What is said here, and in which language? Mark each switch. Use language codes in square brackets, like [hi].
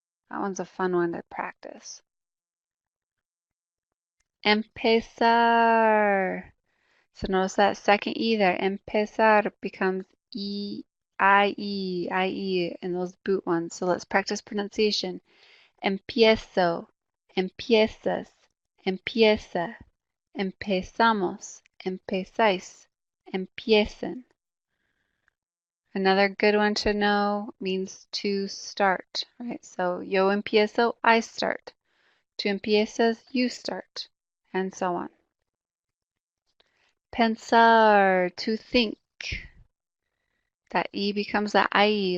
[en] That one's a fun one to practice. Empezar. So notice that second E there, empezar becomes IE in those boot ones. So let's practice pronunciation. [es] Empiezo, empiezas, empieza, empezamos, empezáis, empiecen. [en] Another good one to know means to start, right? So [es] yo empiezo, [en] I start. [es] Tú empiezas, [en] you start, and so on. Pensar, to think. That E becomes that IE.